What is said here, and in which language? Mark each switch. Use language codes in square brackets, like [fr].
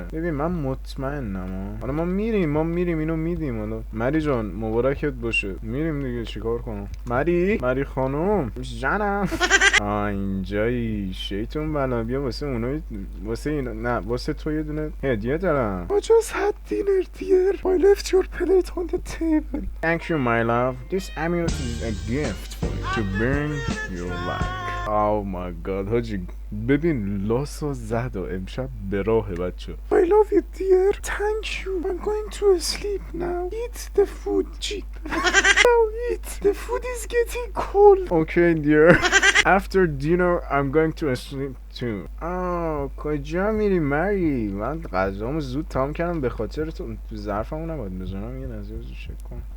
[fa] ببین من مطمئنم. حالا ما میریم اینو میدیم. حالا مری جان مبارکت باشه. میریم دیگه چیکار کنم؟ مری خانم جانم. اینجایی شیطون بلا بیا واسه اونا واسه اینا نه واسه تو یه دونه هدیه دارم. [en] I just had dinner dear. I left your plate on the table. Thank you my love. This amulet is a gift for you to bring your life. Oh my god [fa] حاجی ببین لاسو زد و امشب به راه بچه. [en] I love you dear. Thank you. I'm going to sleep now. Eat the food. Now eat. The food is getting cold. Okay dear. After dinner I'm going to sleep too. [fa] کجا میری مری؟ من غذامو زود تمام کردم به خاطر تو ظرفمو نباید بزنم یه نظر چک کن.